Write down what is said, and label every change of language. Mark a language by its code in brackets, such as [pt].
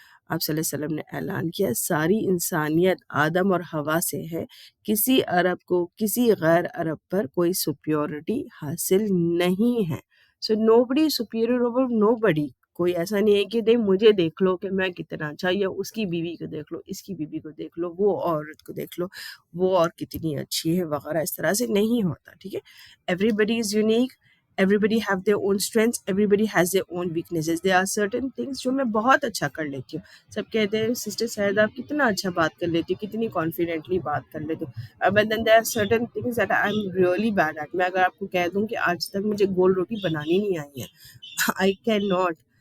[ur] آپ صلی اللہ علیہ وسلم نے اعلان کیا، ساری انسانیت آدم اور حوا سے ہے، کسی عرب کو کسی غیر عرب پر کوئی سپیورٹی حاصل نہیں ہے۔ [en] so nobody superior over nobody, [ur] کوئی ایسا نہیں ہے کہ نہیں مجھے دیکھ لو کہ میں کتنا اچھا، یا اس کی بیوی کو دیکھ لو، اس کی بیوی کو دیکھ لو، وہ عورت کو دیکھ لو وہ اور کتنی اچھی ہے وغیرہ، اس طرح سے نہیں ہوتا، ٹھیک ہے؟ [en] Everybody is unique, everybody have their own strengths, everybody has their own weaknesses. There are certain things [ur] جو میں بہت اچھا کر لیتی ہوں. سب کہتے ہیں سسٹر سعید آپ کتنا اچھا بات کر لیتی ہو, کتنی کانفیڈنٹلی بات کر لیتی ہو. [en] But then there are certain things that I'm really bad at. [ur] میں اگر آپ کو کہہ دوں کہ آج تک مجھے گول روٹی بنانی نہیں آئی ہے, [en] I cannot.